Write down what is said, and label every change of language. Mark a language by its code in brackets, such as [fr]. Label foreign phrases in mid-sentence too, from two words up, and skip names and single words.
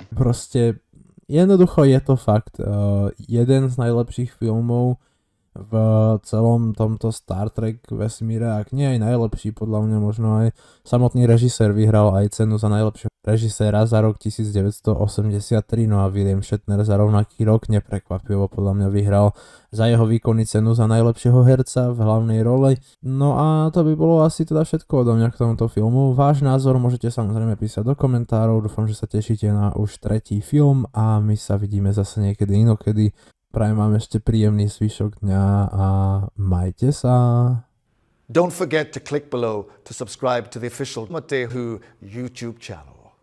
[sk] Proste jednoducho je to fakt jeden z najlepších filmov v celom tomto Star Trek vesmíre, ak nie aj najlepší, podľa mňa možno aj samotný režisér vyhral aj cenu za najlepšieho režiséra za rok 1983, no a William Shatner za rovnaký rok neprekvapivo podľa mňa vyhral za jeho výkony cenu za najlepšieho herca v hlavnej roli. No a to by bolo asi teda všetko odo mňa k tomuto filmu. Váš názor môžete samozrejme písať do komentárov, dúfam, že sa tešíte na už tretí film a my sa vidíme zase niekedy inokedy. Prajem vám ešte príjemný zvyšok dňa a majte sa. [en] Don't forget to click below to subscribe to the official Matehu YouTube channel.